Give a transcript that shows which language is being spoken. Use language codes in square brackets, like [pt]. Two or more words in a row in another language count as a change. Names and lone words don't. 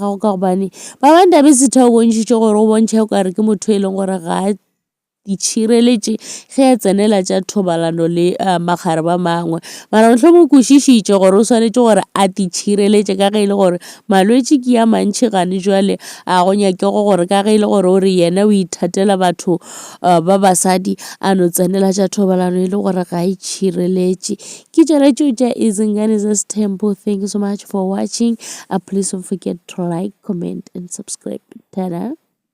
[nso] gago ka gobane ba Ndabezitha o bontšitše gore o bontšha o kare ke motho e leng gore ga itšhireletše ge a tsenela tša thobalano le magare ba mangwe mara mohlomong kwešišitše gore o swanetše gore a ditšhireletše ka ge e le gore malwetši ke a mantši gane jwale a go nyakego gore ka ge e le gore o re yena o ithatela batho ba basadi a no tsenela tša thobalano e le gore ga itšhireletše ke tšona tšeo tša Izingane Sethembu. [en] Thank you so much for watching. Please don't forget to like, comment and subscribe. Ta-da.